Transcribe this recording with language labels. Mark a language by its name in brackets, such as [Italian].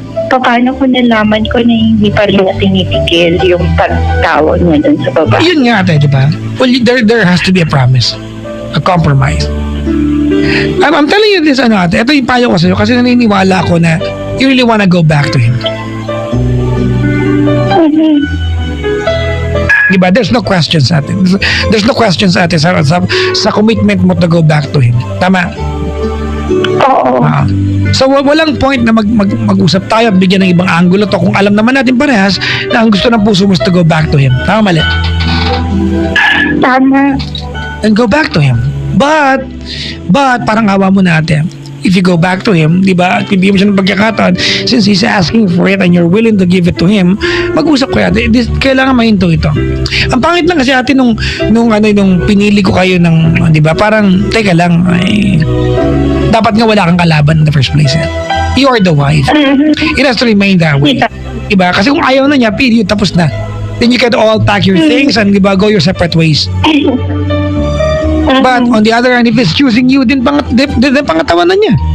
[Filipino] Paano ko nalaman ko na hindi pa rin na tinitigil yung pagtawag niya dun sa baba? Yun nga ate, di ba? [English] Well, there has to be a promise. A compromise. I'm telling you this, ate. [Filipino] Ito yung payo ko sa'yo kasi naniniwala ako na [English] you really wanna go back to him. [Filipino] Diba? [English] There's no questions ate. There's no questions ate [Filipino] sa commitment mo [English] to go back to him. [Filipino] Tama? Oo. So walang point na mag-usap tayo at bigyan ng ibang angulo to kung alam naman natin parehas na ang gusto ng puso mo [English] is to go back to him. [Filipino] Tama, mali? Tama. [English] And go back to him. But [Filipino] parang awa mo natin. [English] If you go back to him, di ba, [Filipino] at bibigyan mo siya ng pagkakataon, [English] since he's asking for it and you're willing to give it to him, [Filipino] mag-usap kayo. Kailangan mahinto ito. Ang pangit lang kasi ate nung pinili ko kayo ng, di ba, parang, teka lang, dapat nga wala kang kalaban [English] in the first place. You are the wife. It has to remain that way. Diba? [Filipino] Kasi kung ayaw na niya, period, tapos na. [English] Then you can all pack your things and diba, go your separate ways. But on the other hand, if he's choosing you, [Filipino] din pangatawanan niya.